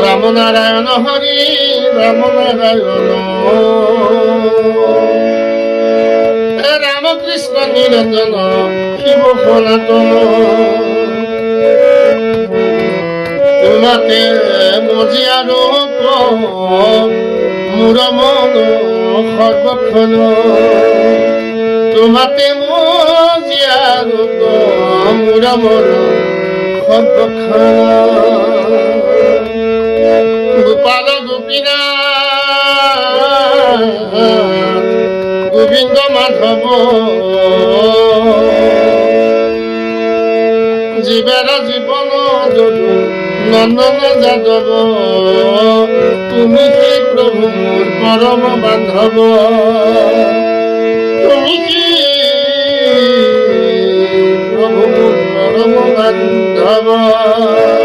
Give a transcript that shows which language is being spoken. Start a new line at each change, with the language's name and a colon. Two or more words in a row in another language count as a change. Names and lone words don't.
Assamese: নারায়ণ হরি রাম নারায়ণ রামকৃষ্ণ নিরঞ্জন শিব সনাতন তোমাতে মজিয়া ৰূপ মোৰ মন সৰ্বক্ষণ তোমাতে মজিয়া ৰূপ মোৰ মন সৰ্বক্ষণ
Bangla: গোপাল গোপীনাথ গোবিন্দ মাধৱ জীবের জীবন যদু নন্দন যাদব তুমি কি প্রভু মোর পরম বান্ধব তুমি কি প্রভু মোর পরম বান্ধব